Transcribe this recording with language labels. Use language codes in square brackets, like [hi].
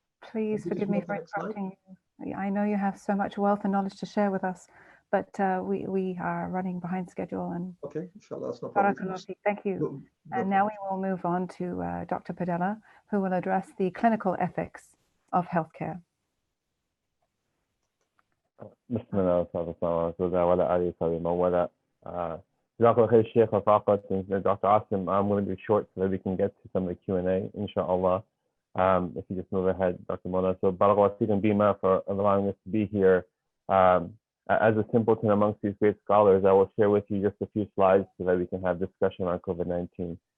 [en] Please forgive me for interrupting you. I know you have so much wealth and knowledge to share with us, but we are running behind schedule, and Okay, inshallah, that's no problem. barakallah feek. Thank you. No And now we will move on to Dr. Padela, who will address the clinical ethics of healthcare. [ar] بسم الله والصلاة والسلام على رسول الله وعلى آله وصحبه ومن والاه. [en] Jazakallah khair, Sheikh Rafaqat and Dr. Asim. I'm going to be short so that we can get to some of the Q&A, inshallah. If you just move ahead, Dr. Mona. So, Barakallah feek and BIMA for allowing us to be here. As a simpleton amongst these great scholars, I will share with you just a few slides so that we can have discussion on COVID-19.